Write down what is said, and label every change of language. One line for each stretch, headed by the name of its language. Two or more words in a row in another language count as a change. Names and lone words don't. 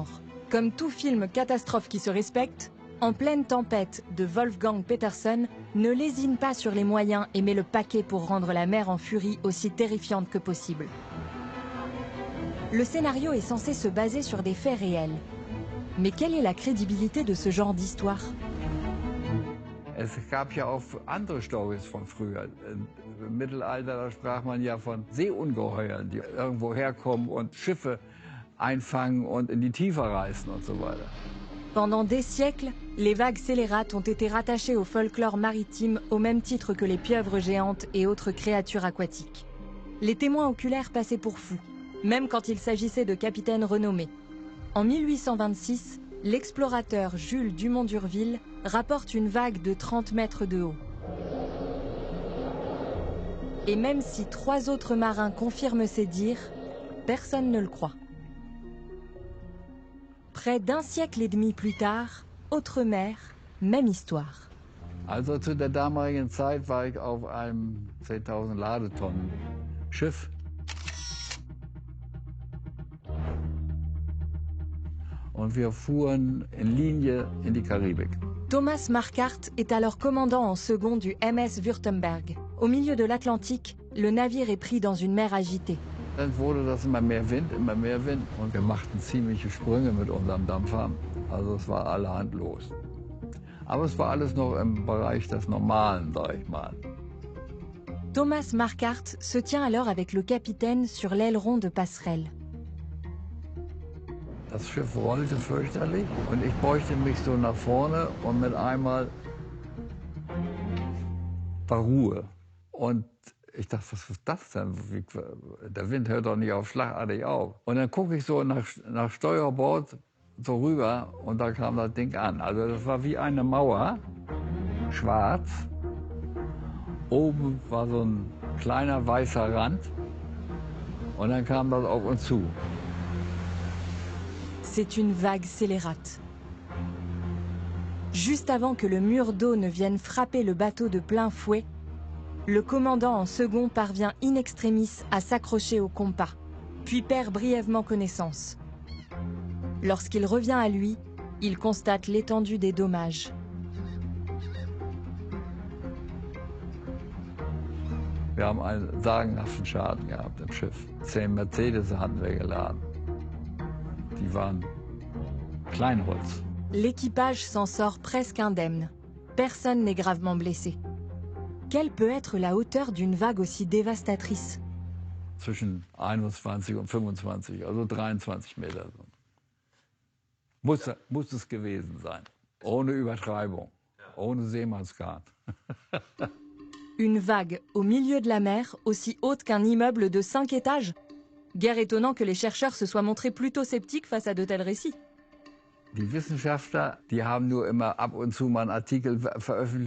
French: Comme tout film catastrophe qui se respecte, En pleine tempête de Wolfgang Petersen ne lésine pas sur les moyens et met le paquet pour rendre la mer en furie aussi terrifiante que possible. Le scénario est censé se baser sur des faits réels. Mais quelle est la crédibilité de ce genre d'histoire?
German: Es gab ja auch andere Storys von früher. Im Mittelalter, da sprach man ja von Seeungeheuern, die irgendwo herkommen und Schiffe einfangen und in die Tiefe reißen und so weiter.
French: Pendant des siècles, les vagues scélérates ont été rattachées au folklore maritime au même titre que les pieuvres géantes et autres créatures aquatiques. Les témoins oculaires passaient pour fous, même quand il s'agissait de capitaines renommés. En 1826, l'explorateur Jules Dumont d'Urville rapporte une vague de 30 mètres de haut. Et même si 3 autres marins confirment ces dires, personne ne le croit. Près d'un siècle et demi plus tard, autre mer, même histoire.
German: Also zu der damaligen Zeit war ich auf einem 10.000 Ladetonnen Schiff. Und wir fuhren in Linie in die Karibik.
French: Thomas Marquardt est alors commandant en second du MS Württemberg. Au milieu de l'Atlantique, le navire est pris dans une mer agitée.
German: Dann wurde das immer mehr Wind und wir machten ziemliche Sprünge mit unserem Dampfer. Also es war allerhand los. Aber es war alles noch im Bereich des Normalen, sag ich mal.
French: Thomas Marquardt se tient alors avec le capitaine sur l'aileron de passerelle.
German: Das Schiff rollte fürchterlich und ich beugte mich so nach vorne und mit einmal war Ruhe. Und ich dachte, was ist das denn? Der Wind hört doch nicht auf schlagartig auf. Und dann gucke ich so nach Steuerbord so rüber und da kam das Ding an. Also das war wie eine Mauer, schwarz. Oben war so ein kleiner weißer Rand und dann kam das auf uns zu.
French: C'est une vague scélérate. Juste avant que le mur d'eau ne vienne frapper le bateau de plein fouet, le commandant en second parvient in extremis à s'accrocher au compas, puis perd brièvement connaissance. Lorsqu'il revient à lui, il constate l'étendue des dommages.
German: Wir haben einen sagenhaften Schaden gehabt im Schiff. 10 Mercedes hatten wir geladen. Die waren Kleinholz.
French: L'équipage s'en sort presque indemne. Personne n'est gravement blessé. Quelle peut être la hauteur d'une vague aussi dévastatrice?
German: Zwischen 21 und 25, also 23 Meter. Muss es gewesen sein. Ohne Übertreibung, ohne Seemannsgarn.
French: Une vague au milieu de la mer, aussi haute qu'un immeuble de 5 étages? Guère étonnant que les chercheurs se soient montrés plutôt sceptiques face à de tels récits.
German: Die Wissenschaftler, die haben nur immer ab und zu mal einen Artikel veröffentlicht.